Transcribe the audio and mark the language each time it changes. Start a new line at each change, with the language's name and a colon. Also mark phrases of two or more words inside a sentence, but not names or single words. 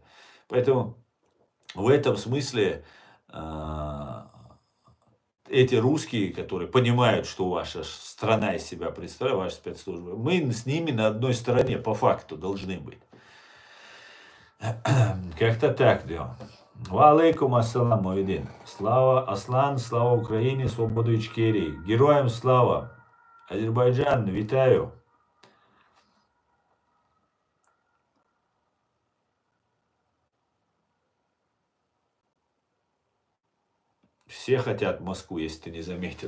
Russian: Поэтому в этом смысле эти русские, которые понимают, что ваша страна из себя представляет, ваши спецслужбы, мы с ними на одной стороне по факту должны быть. Как-то так, да.
Arabic: وعليكم السلام, Муидин.
Russian: Слава Аслан,
Ukrainian: слава Україні,
Russian: свободу Ичкерии.
Ukrainian: Героям слава. Азербайджан, витаю.
Russian: Все хотят Москву, если ты не заметил.